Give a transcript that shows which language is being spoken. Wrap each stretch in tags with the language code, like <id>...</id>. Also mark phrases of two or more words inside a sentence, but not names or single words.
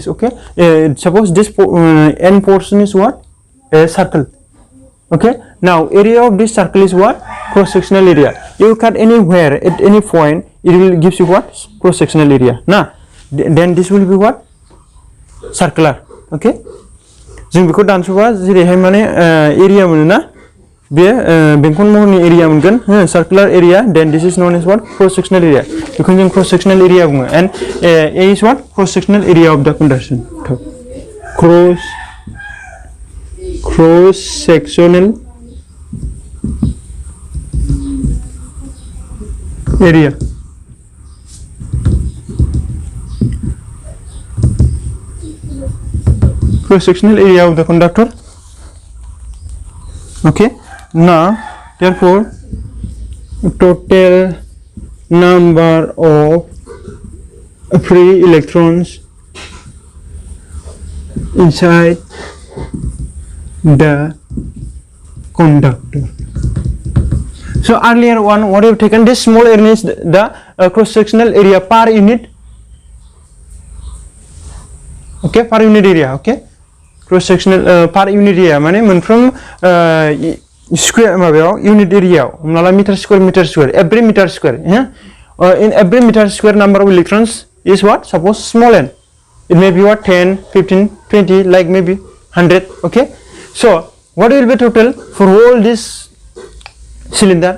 <en>Okay, suppose this n portion is what? A circle. Okay, now area of this circle is what? Cross sectional area. You cut anywhere at any point, it will gives you what? Cross sectional area. Now then this will be what? Circular.</en> <brx>Okay, जों बेखौ दानस'बा जेरैहाय माने एरिया मोनो ना बे बेंखन महरनि</brx> <en>एरिया मोनगोन circular area then this is known as what cross sectional area</en> <brx>बेखौ जों</brx> <en>cross sectional area बुङो and A is what cross sectional area of the conduction cross sectional area cross sectional area of the conductor. Okay, now therefore total number of free electrons inside the conductor. So earlier one what we have taken, this small area is the cross sectional area per unit. Okay, per unit area. Okay, cross sectional per unit area</en> <brx>माने मोनफ्रोम</brx> <en>square माबायाव unit area</en> <brx>हमना ला</brx> <en>meter square every meter square in every meter square number of electrons is what? Suppose small n, it may be what? 10, 15, 20, like maybe 100. Okay, so what will be total for all this cylinder?</en>